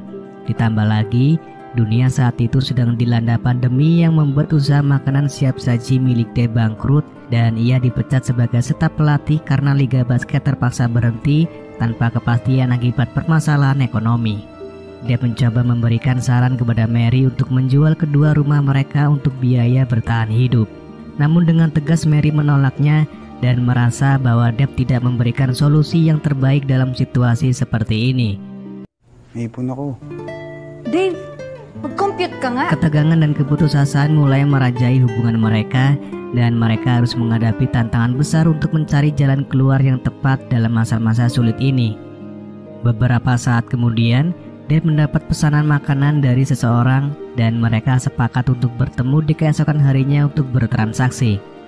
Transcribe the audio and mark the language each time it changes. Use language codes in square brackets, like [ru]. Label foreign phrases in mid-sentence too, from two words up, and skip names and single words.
[id] Ditambah lagi, dunia saat itu sedang dilanda pandemi yang membuat usaha makanan siap saji milik Dave bangkrut dan ia dipecat sebagai staf pelatih karena liga basket terpaksa berhenti tanpa kepastian akibat permasalahan ekonomi. Dave mencoba memberikan saran kepada Mary untuk menjual kedua rumah mereka untuk biaya bertahan hidup. Namun dengan tegas Mary menolaknya dan merasa bahwa Dave tidak memberikan solusi yang terbaik dalam situasi seperti ini. [tl] Naipon ako. Dave, mag-compute ka nga. [id] Ketegangan dan keputusasaan mulai merajai hubungan mereka dan mereka harus menghadapi tantangan besar untuk mencari jalan keluar yang tepat dalam masa-masa sulit ini. Beberapa saat kemudian, Dave mendapat pesanan makanan dari seseorang dan mereka sepakat untuk bertemu di keesokan harinya untuk bertransaksi.